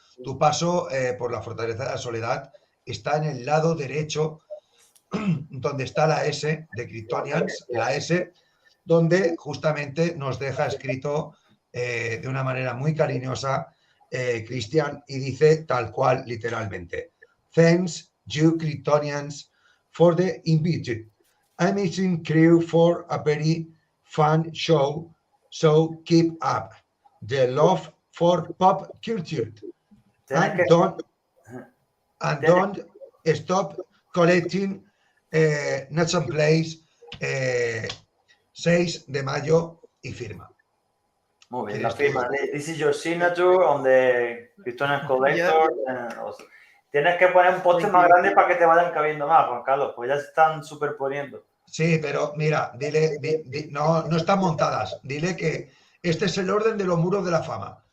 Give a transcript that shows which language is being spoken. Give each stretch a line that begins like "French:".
Spanish: Tu paso por la Fortaleza de la Soledad está en el lado derecho, donde está la S de Kryptonians, la S, donde justamente nos deja escrito de una manera muy cariñosa Cristian, y dice tal cual, literalmente:
English: Thanks, you Kryptonians, for the invited. Amazing crew for a very fun show, so keep up the love for pop culture. And don't stop collecting.
Spanish: Nchanzplace, 6 de mayo y firma. Muy bien, la firma.
English: This is your signature on the Kryptonian Collector. Yeah.
Spanish: Tienes que poner un póster más grande para que te vayan cabiendo más, Juan Carlos, pues ya se están superponiendo. Sí, pero mira, no están montadas. Dile que este es el orden de los muros de la fama.